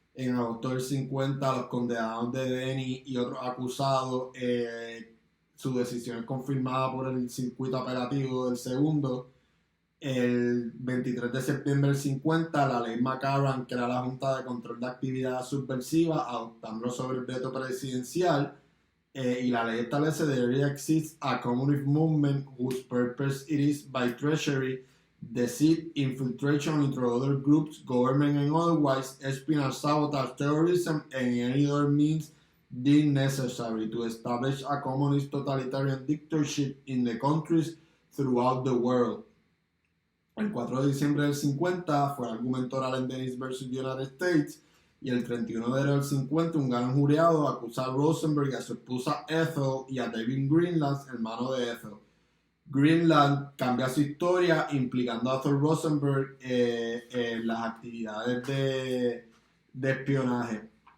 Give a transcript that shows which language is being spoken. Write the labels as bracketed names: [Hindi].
[Spanish] En agosto del 50, los condenados de Denny y otros acusados, su decisión es confirmada por el circuito apelativo del segundo. El 23 de septiembre del 50, la ley McCarran crea la Junta de Control de Actividades Subversivas, adoptando sobre el veto presidencial. Y la ley establece [English] that there exists a communist movement whose purpose it is by treachery, deceit, infiltration into other groups, government and otherwise, espionage, sabotage, terrorism, and any other means deemed necessary to establish a communist totalitarian dictatorship in the countries throughout the world. [Spanish] El 4 de diciembre del 50 fue el argumento oral en Dennis vs. United States, y el 31 de enero del 50 un gran jurado acusa a Rosenberg y a su esposa Ethel y a David Greenland, hermano de Ethel. Greenland cambia su historia implicando a Ethel Rosenberg en las actividades de espionaje.